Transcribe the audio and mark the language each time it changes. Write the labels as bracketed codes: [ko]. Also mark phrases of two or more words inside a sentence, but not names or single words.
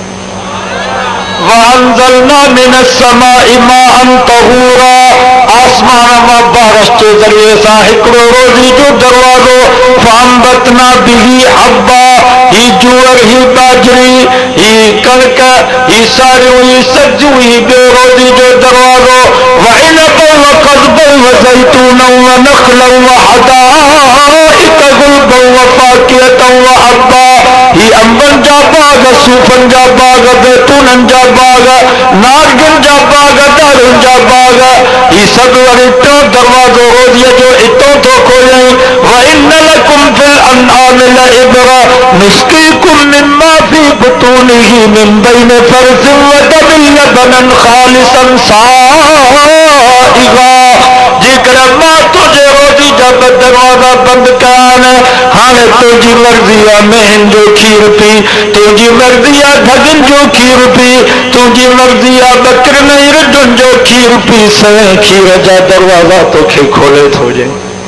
[ar] وأنزلنا من السماء ماء طهورا [sd] आसमान मां बारिश जे ज़रिए सां हिकिड़ो रोज़ी जो दरवाज़ो [ar] فأنبتنا به حبا [sd] ही जूअर ही बाजरी ही कणक ही सारियूं ही सब्जियूं ही ॿियो रोज़ी जो दरवाज़ो [ar] وعنبا وقضبا وزيتونا ونخلا وحدائق غلبا وفاكهة وأبا [sd] ही अंबन जा बाग सूफ़न जा बाग ज़ैतूनन जा बाग नारगिन जा बाग दारुन जा बाग ही सभु वरी टियों दरवाज़ो रोज़ीअ जो हितों थो खोलियईं [ar] وإن لكم في الأنعام لعبرة نسقيكم مما في بطونه من بين فرث ودم لبنا خالصا سائغا [sd] जेकॾहिं मां तुंहिंजे रोज़ी जा ॿ दरवाज़ा बंदि कया आहिनि हाणे तुंहिंजी मर्ज़ी आहे मेहन जो खीर पी तुंहिंजी मर्ज़ी आहे ढगनि जो खीर पी तुंहिंजी मर्ज़ी आहे बकरियुनि ऐं रिढुनि जो खीर पी सवें खीर जा दरवाज़ा तोखे खोले थो ॾिए